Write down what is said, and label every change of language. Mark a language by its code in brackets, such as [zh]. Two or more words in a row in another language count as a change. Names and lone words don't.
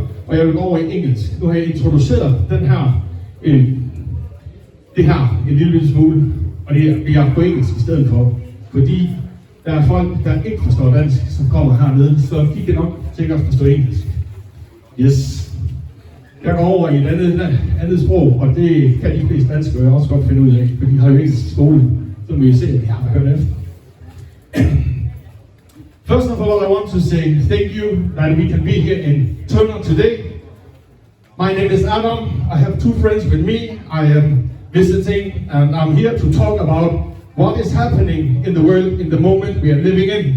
[da] Og jeg vil gå over i engelsk. Nu har jeg introduceret det her en lille smule, og det er på engelsk i stedet for, fordi der er folk, der ikke forstår dansk, som kommer hernede, så de kan nok sikkert forstå engelsk. [en] Yes. [da] Jeg går over i et andet sprog, og det kan de fleste danskere også godt finde ud af, for de har jo engelsk i skolen, som vi ser, at de har hørt efter. [en] First of all, I want to say thank you that we can be here in Tønder today. My name is Adam. I have two friends with me. I am visiting, and I'm here to talk about what is happening in the world in the moment we are living in.